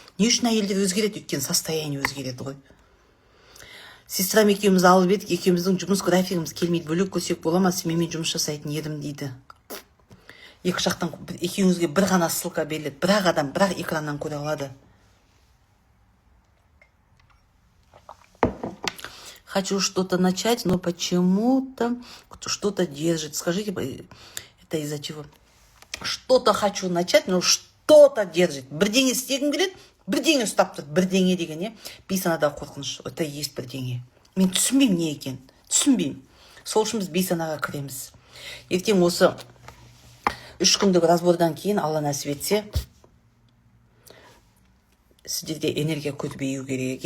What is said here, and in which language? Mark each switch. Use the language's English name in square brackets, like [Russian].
[Kazakh] Не үшін әйелдер өзгереді? Өйткені состояние өзгереді ғой. Сестрам екеуміз алып едік, екеуміздің жұмыс графигіміз келмейді, бөлек көрсек бола ма, менімен жұмыс жасайтын едім дейді. Екі жақтан екеуіңізге бір ғана ссылка беріледі. Бірақ адам, бірақ экраннан көре алады. [Russian] Хочу что-то начать, но почему-то что-то держит. Скажите, это из-за чего? Что-то хочу начать, но что-то держит. [Kazakh] Бірдеңе істегім келеді, бірдеңе ұстап тұр. Бірдеңе деген не? Бейсанадағы қорқыныш. [Russian] Это есть [Kazakh] бірдеңе. Мен түсінбеймін не екен. Түсінбеймін. Сол үшін біз бейсанаға кіреміз. Ертең осы 3 күндік разбордан кейін, Алла нәсіп етсе, сіздерде энергия көбею керек.